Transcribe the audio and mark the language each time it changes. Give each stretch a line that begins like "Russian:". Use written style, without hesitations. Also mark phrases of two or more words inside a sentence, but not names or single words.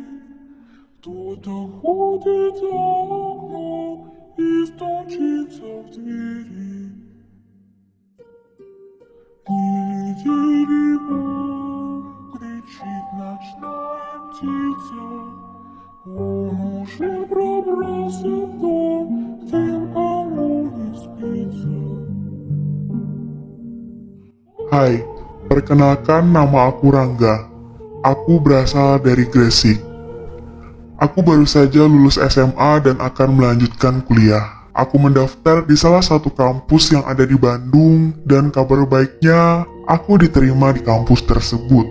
Russian: Кто-то ходит за окном и стучится в двери. Тили-тили, мам, кричит ночная птица. Он уже пробрался в дом, где кому не спится.
Indonesian: Hai, perkenalkan nama aku Rangga. Aku berasal dari Gresik. Aku baru saja lulus SMA dan akan melanjutkan kuliah. Aku mendaftar di salah satu kampus yang ada di Bandung dan kabar baiknya aku diterima di kampus tersebut.